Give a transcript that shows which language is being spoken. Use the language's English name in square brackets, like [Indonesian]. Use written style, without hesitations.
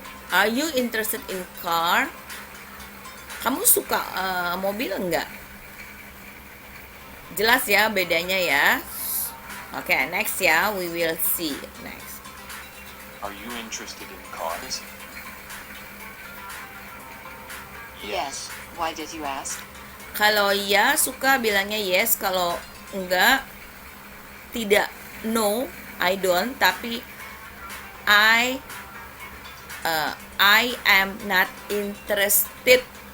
[English] Are you interested in car? [Indonesian] Kamu suka mobil enggak? Jelas ya bedanya ya. Oke, next ya, [English] we will see next. Are you interested in cars? Yes. Why did you ask? [Indonesian] Kalau ya suka bilangnya yes, kalau enggak tidak. [English] No, I don't, tapi I am not interested.